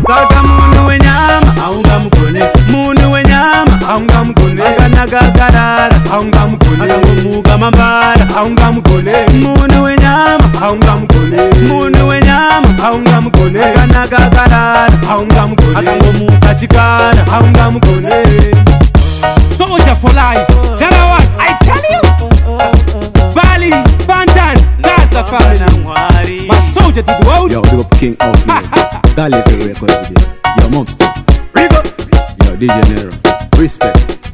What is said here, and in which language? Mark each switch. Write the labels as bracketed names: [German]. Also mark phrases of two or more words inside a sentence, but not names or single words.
[Shona] Saka munhu wenyama, haungamugone. Munhu wenyama, haungamugone. Akanaka akarara, haungamugone. Akangomuka mambara, haungamugone. Munhu wenyama, haungamugone. Munhu wenyama, haungamugone. Akanaka akarara, haungamugone. Akangomuka chikara, haungamugone. [English] Soldier for life. Tell her what? I tell you. Bali, Bantan, Gaza family. My soldier to the world. Yo, big up King of Galaxy Records with you. Yo, Mobster. Rico. Yo, D J Nero. Respect.